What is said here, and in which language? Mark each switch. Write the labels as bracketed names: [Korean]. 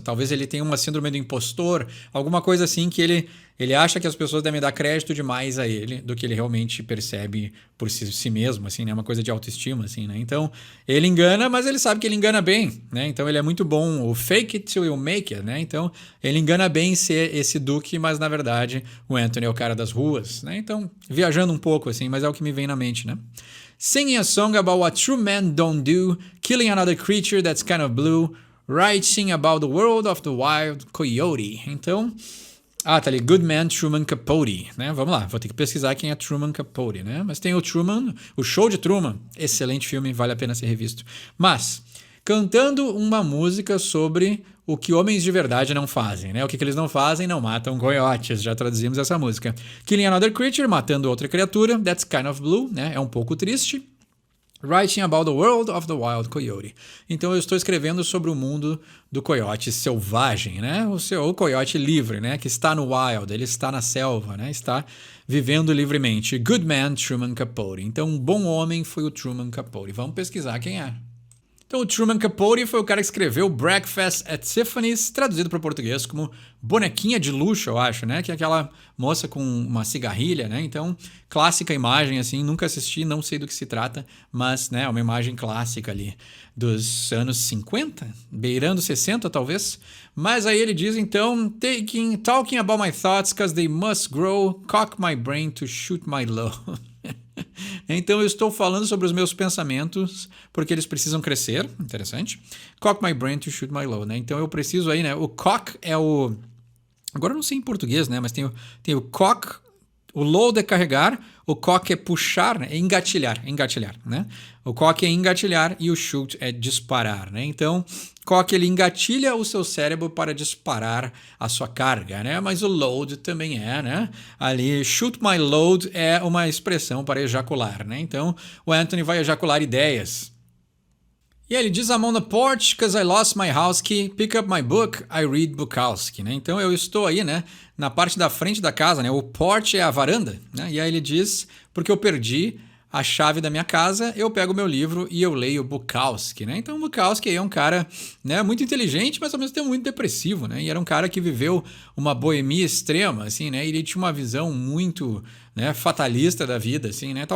[Portuguese] Talvez ele tenha uma síndrome do impostor, alguma coisa assim que ele acha que as pessoas devem dar crédito demais a ele do que ele realmente percebe por si mesmo, assim, né? Uma coisa de autoestima, assim, né? Então, ele engana, mas ele sabe que ele engana bem, né? Então, ele é muito bom, o [English] fake it till you make it, [Portuguese] né? Então, ele engana bem ser esse duque, mas, na verdade, o Anthony é o cara das ruas, né? Então, viajando um pouco, assim, mas é o que me vem na mente, né? [English] Singing a song about what true men don't do, killing another creature that's kind of blue, writing about the world of the wild coyote. [Portuguese] Então, tá ali, [English] Good Man [Portuguese] Truman Capote, né? Vamos lá, vou ter que pesquisar quem é Truman Capote, né? Mas tem o Truman, o Show de Truman, excelente filme, vale a pena ser revisto. Mas, cantando uma música sobre o que homens de verdade não fazem, né? O que eles não fazem? Não matam coiotes, já traduzimos essa música. [English] Killing another creature, [Portuguese] matando outra criatura, [English] that's kind of blue, [Portuguese] né? É um pouco triste. [English] Writing about the world of the wild coyote. [Portuguese] Então eu estou escrevendo sobre o mundo do coiote selvagem, né? O coiote livre, né? Que está no wild, ele está na selva, né? Está vivendo livremente. [English] Good man, [Portuguese] Truman Capote. Então um bom homem foi o Truman Capote. Vamos pesquisar quem é. Então, o Truman Capote foi o cara que escreveu Breakfast at Tiffany's, traduzido para o português como bonequinha de luxo, eu acho, né? Que é aquela moça com uma cigarrilha, né? Então, clássica imagem, assim, nunca assisti, não sei do que se trata, mas, né, é uma imagem clássica ali dos anos 50, beirando 60, talvez. Mas aí ele diz, então, [English] talking about my thoughts, cause they must grow, cock my brain to shoot my load. [Portuguese] Então eu estou falando sobre os meus pensamentos porque eles precisam crescer, interessante. [English] Cock my brain to shoot my load, né? [Portuguese] Então eu preciso aí, né? O cock é o... Agora eu não sei em português, né? Mas tem o cock, o load é carregar, o cock é puxar, né? É engatilhar, né? O cock é engatilhar e o shoot é disparar, né? Então, cock ele engatilha o seu cérebro para disparar a sua carga, né? Mas o load também é, né? Ali, [English] shoot my load [Portuguese] é uma expressão para ejacular, né? Então, o Anthony vai ejacular ideias. E ele diz, [English] I'm on the porch because I lost my house key, pick up my book, I read Bukowski, né? [Portuguese] Então eu estou aí, né, na parte da frente da casa, né? O porch é a varanda, né? E aí ele diz, porque eu perdi a chave da minha casa, eu pego o meu livro e eu leio Bukowski, né? Então Bukowski é um cara, né, muito inteligente, mas ao mesmo tempo muito depressivo, né? E era um cara que viveu uma boemia extrema, assim, né? E ele tinha uma visão muito, né, fatalista da vida, assim, né?